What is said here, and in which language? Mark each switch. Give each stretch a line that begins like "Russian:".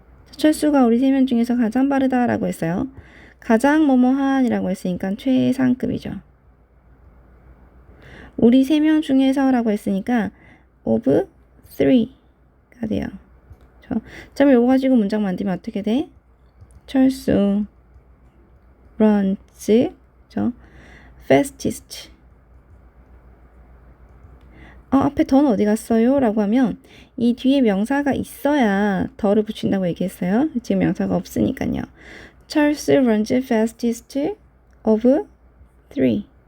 Korean: 철수가 우리 3명 중에서 가장 빠르다라고 했어요. 가장 뭐뭐한이라고 했으니까 최상급이죠. 우리 3명 중에서라고 했으니까
English: of 3
Korean: 가 돼요. 그럼 요거 가지고 문장 만들면 어떻게 돼?
English: 철수 runs fastest.
Korean: 앞에 더는 어디 갔어요? 라고 하면 이 뒤에 명사가 있어야 더를 붙인다고 얘기했어요. 지금 명사가 없으니까요.
English: Charles runs fastest of 3.